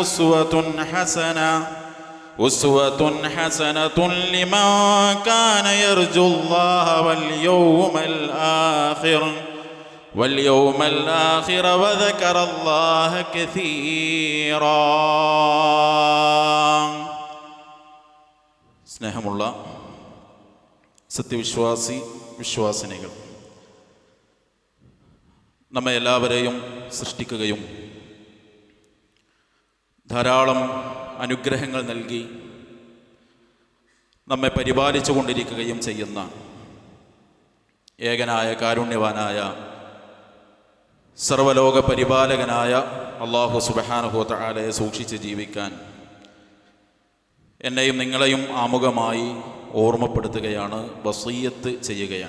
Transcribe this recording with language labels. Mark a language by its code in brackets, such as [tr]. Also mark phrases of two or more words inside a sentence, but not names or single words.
[ar] أسوة حسنة لمن كان يرجو الله واليوم الآخر وذكر الله كثيرا [ml] സ്നേഹമുള്ള വിശ്വാസിനികൾ, നമ്മെ എല്ലാവരെയും സൃഷ്ടിക്കുകയും ധാരാളം അനുഗ്രഹങ്ങൾ നൽകി നമ്മെ പരിപാലിച്ചു കൊണ്ടിരിക്കുകയും ചെയ്യുന്ന ഏകനായ കാരുണ്യവാനായ സർവലോക പരിപാലകനായ അല്ലാഹു [ar] سبحانه وتعالى [ml] സൂക്ഷിച്ച് ജീവിക്കാൻ എന്നെയും നിങ്ങളെയും ആമുഖമായി ഓർമ്മപ്പെടുത്തുകയാണ്, വസിയ്യത്ത് ചെയ്യുകയാണ്.